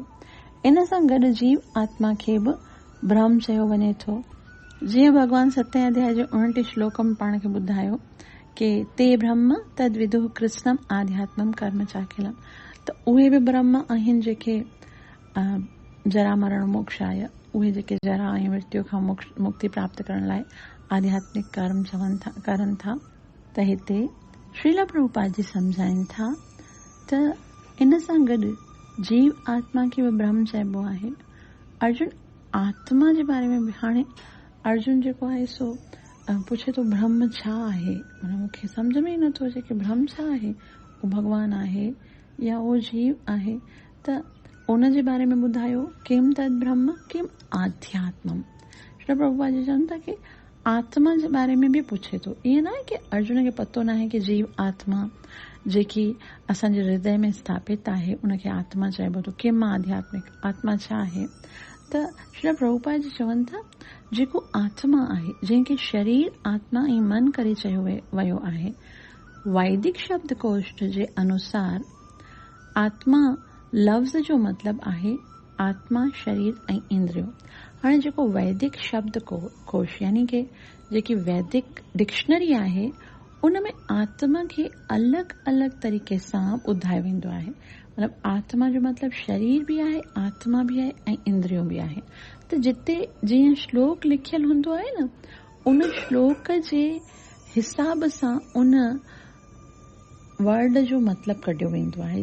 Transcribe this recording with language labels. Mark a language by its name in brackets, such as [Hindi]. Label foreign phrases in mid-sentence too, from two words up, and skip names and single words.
[Sindhi] इन सां गॾु जीव आत्मा खे बि ब्रह्म चयो वञे थो। जीअं भगवान 7 अध्याय जे 29 श्लोक में पाण खे ॿुधायो कि [Sanskrit] ते ब्रह्म तद विदुः कृष्णम आध्यात्मम कर्म चाखिलम, [Sindhi] त उहे बि ब्रह्म आहिनि जेके जरा मरण मोक्ष आहे, उहे जेके जरा ऐं मृत्यु खां मुक्ति प्राप्त करण लाइ आध्यात्मिक कर्म करनि था। त हिते श्रील प्रभुपाद जी सम्झाइनि था त इन सां गॾु जीव आत्मा खे बि ब्रह्म चइबो आहे। अर्जुन आत्मा जे बारे में बि हाणे अर्जुन जेको आहे सो पुछे थो ब्रह्म छा आहे, माना मूंखे सम्झ में ई नथो अचे कि ब्रह्म छा आहे, उहो भगवान आहे या उहो जीव आहे। त उन जे बारे में ॿुधायो [Sanskrit] किम तद ब्रह्म किम आध्यात्मम। [Sindhi] श्री प्रभुपाद जी चवनि था कि आत्मा जे बारे में बि पुछे थो। ईअं न आहे की अर्जुन खे पतो न आहे की जीव आत्मा जेकी असांजे हृदय में स्थापित आहे उनखे आत्मा चइबो थो। किम आध्यात्मिक आत्मा छा आहे? त श्री प्रभुपाद जी चवनि था जेको आत्मा आहे, जंहिंखे शरीर आत्मा ऐं मन करे चयो वियो आहे, वैदिक शब्दकोश जे अनुसार आत्मा लफ़्ज़ जो मतिलबु आहे आत्मा, शरीर ऐं इंद्रियो। हाणे जेको वैदिक शब्दकोश यानी कि जेकी वैदिक डिक्शनरी आहे उन में आत्मा खे अलॻि अलॻि तरीक़े सां ॿुधायो वेंदो आहे। मतिलबु आत्मा जो मतिलबु शरीर बि आहे, आत्मा बि आहे ऐं इंद्रियो बि आहे। त जिते जीअं श्लोक लिखियल हूंदो आहे न, उन श्लोक जे हिसाब सां उन वर्ड जो मतिलबु कढियो वेंदो आहे।